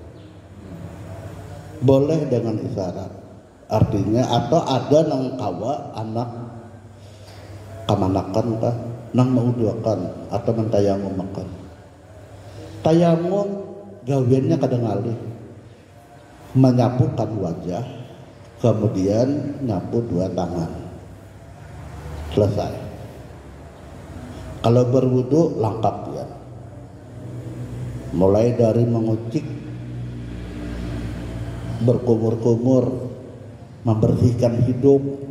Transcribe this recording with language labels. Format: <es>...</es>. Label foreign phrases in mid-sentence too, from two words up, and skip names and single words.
<bjn>Boleh dengan isyarat. Artinya atau ada nang kawa anak kamanakan kah nang mauduakan atau nang tayamum makan. Tayamum gawiannya kadang ngalih menyapukan wajah, kemudian nyapu dua tangan, selesai. Kalau berwudu lengkap ya, mulai dari mengucik, berkumur-kumur, membersihkan hidung.</bjn>